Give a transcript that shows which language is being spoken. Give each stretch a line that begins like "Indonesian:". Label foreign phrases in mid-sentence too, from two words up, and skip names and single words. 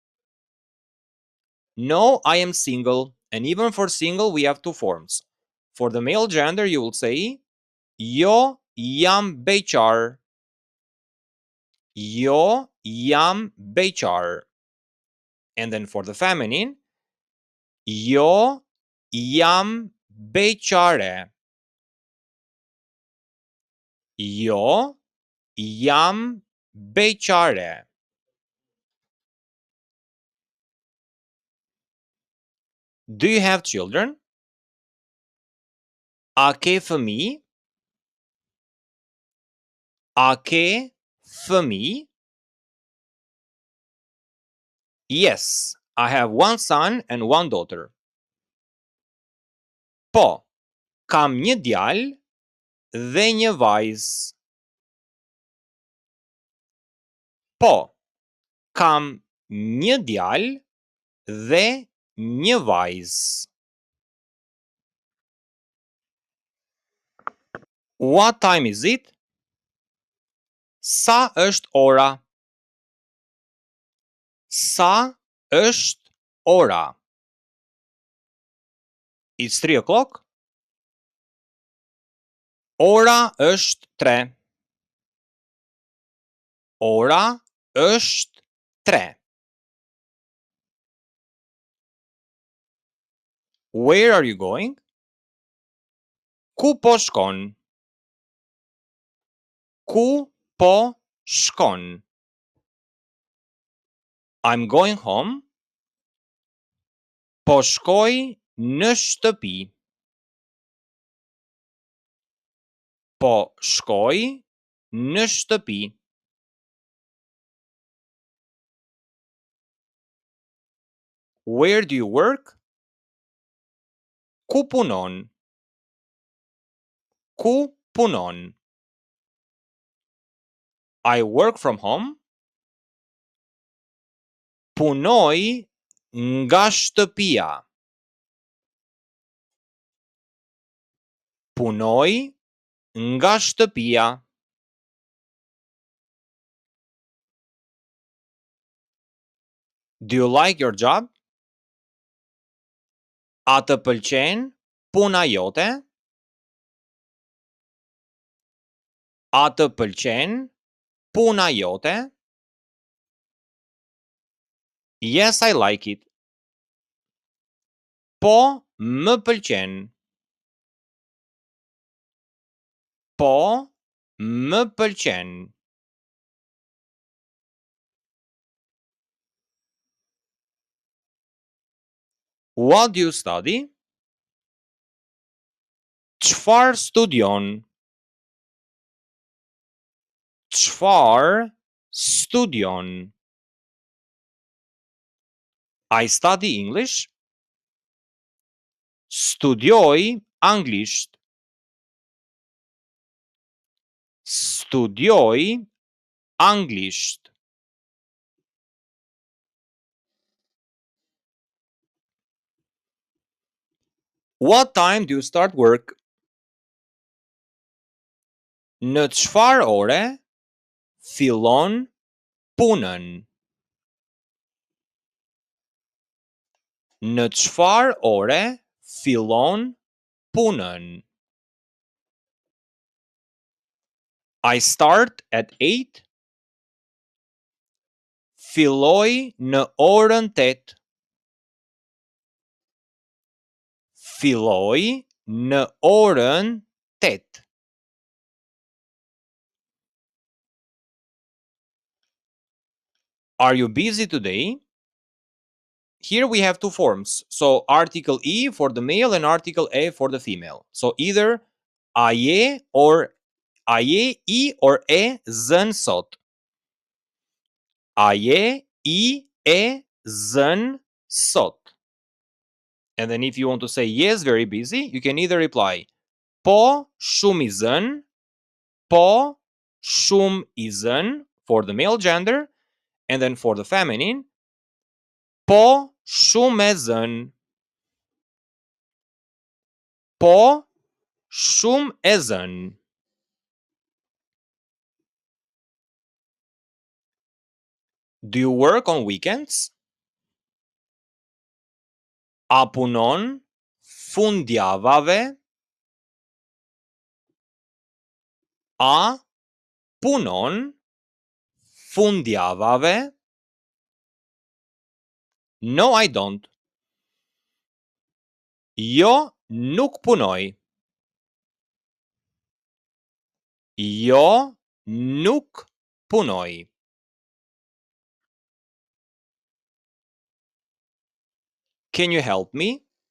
English: No, I am single. And even for single, we have two forms. For the male gender, you will say,
Albanian: jo jam beqar. Jo jam beqar.
English: And then for the feminine,
Albanian: jo jam beqare. Jo jam beqare.
English: Do you have children?
Albanian: A ke fëmijë? A ke fëmijë?
English: Yes, I have one son and one daughter.
Albanian: Po, kam një djalë dhe një vajzë. Po, kam një djalë dhe një vajzë.
English: What time is it?
Albanian: Sa është ora? Sa është ora?
English: It's 3 o'clock.
Albanian: Ora është 3. Ora është 3.
English: Where are you going?
Albanian: Ku po shkon? Ku po shkon?
English: I'm going home.
Albanian: Po shkoj në shtëpi. Po shkoj në shtëpi.
English: Where do you work?
Albanian: Ku punon? Ku punon?
English: I work from home.
Albanian: Punoj nga shtëpia. Punoj nga shtëpia.
English: Do you like your job?
Albanian: A të pëlqen puna jote? A të pëlqen puna jote?
English: Yes, I like it.
Albanian: Po, më pëlqen. Po, më pëlqen.
English: What do you study?
Albanian: Çfarë studion? Çfarë studion?
English: I study English.
Albanian: Studioj anglisht. Studioj anglisht.
English: What time do you start work?
Albanian: Në çfarë ore fillon punën? Në çfarë ore fillon punën?
English: I start at 8.
Albanian: Filloj në orën 8. Filloj në orën 8.
English: Are you busy today? Here we have two forms. So article E for the male and article A for the female. So either
Albanian: a je or a je I or e zën sot. A je I e zën sot.
English: And then if you want to say yes, very busy, you can either reply
Albanian: po shumë I zën, po shumë I zën
English: for the male gender, and then for the feminine,
Albanian: po shumë e zën. Po shumë e zën.
English: Do you work on weekends?
Albanian: A punon fundjavave? A punon fundjavave?
English: No, I don't.
Albanian: Jo nuk punoj. Jo nuk punoj.
English: Can you help me?